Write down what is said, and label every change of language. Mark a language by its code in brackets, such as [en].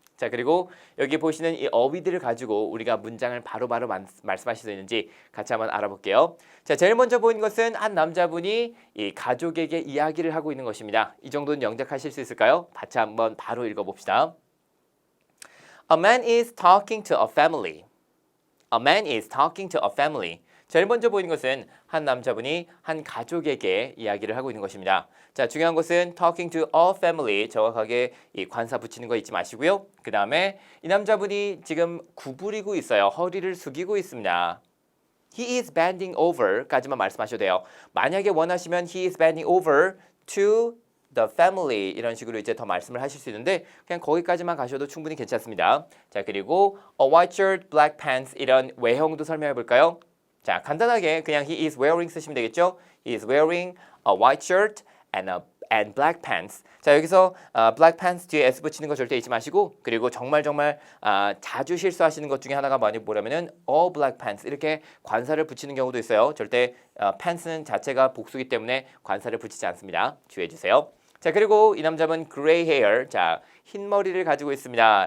[ko] 자, 그리고 여기 보시는 이 어휘들을 가지고 우리가 문장을 바로바로 말씀하실 수 있는지 같이 한번 알아볼게요. 자, 제일 먼저 보이는 것은 한 남자분이 이 가족에게 이야기를 하고 있는 것입니다. 이 정도는 영작하실 수 있을까요? 같이 한번 바로 읽어봅시다. [en] A man is talking to a family. A man is talking to a family. [ko] 제일 먼저 보이는 것은 한 남자분이 한 가족에게 이야기를 하고 있는 것입니다. 자, 중요한 것은 [en] talking to a family, [ko] 정확하게 이 관사 붙이는 거 잊지 마시고요. 그 다음에 이 남자분이 지금 구부리고 있어요. 허리를 숙이고 있습니다. [en] He is bending over까지만 [ko] 말씀하셔도 돼요. 만약에 원하시면 [en] he is bending over to the family [ko] 이런 식으로 이제 더 말씀을 하실 수 있는데 그냥 거기까지만 가셔도 충분히 괜찮습니다. 자, 그리고 [en] a white shirt, black pants [ko] 이런 외형도 설명해 볼까요? 자, 간단하게 그냥 [en] he is wearing [ko] 쓰시면 되겠죠? [en] He is wearing a white shirt and black pants. [ko] 자, 여기서 black pants 뒤에 s 붙이는 거 절대 잊지 마시고, 그리고 정말 자주 실수하시는 것 중에 하나가 뭐냐면은 [en] all black pants [ko] 이렇게 관사를 붙이는 경우도 있어요. 절대 pants는 자체가 복수기 때문에 관사를 붙이지 않습니다. 주의해 주세요. 자, 그리고 이 남자분 [en] gray hair, [ko] 자, 흰 머리를 가지고 있습니다.